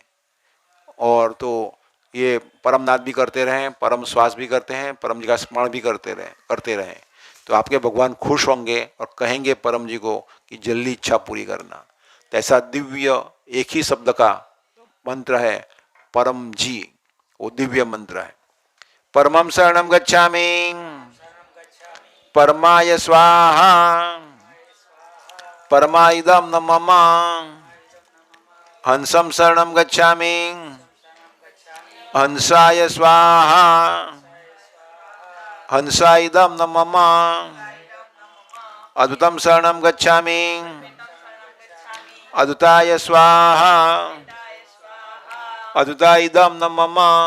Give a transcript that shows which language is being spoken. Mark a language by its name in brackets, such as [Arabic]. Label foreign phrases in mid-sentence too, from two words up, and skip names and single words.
[Hindi] और तो ये परम नाद भी करते रहें, परम श्वास भी करते हैं, परम जी का स्मरण भी करते रहें, तो आपके भगवान खुश होंगे और कहेंगे परम जी को कि जल्दी इच्छा पूरी करना। तो ऐसा दिव्य एक ही शब्द का मंत्र है परम जी, वो दिव्य मंत्र है। [Sanskrit] परमं शरणं गच्छामि, परमाय स्वाहा, परमाइदं न मम। हंसम शरणं गच्छामि, हंसाय स्वाहा, हंसाइदं न मम, अद्भुतं शरणं गच्छामि, अद्भुताय स्वाहा, अद्भुताइदं न मम,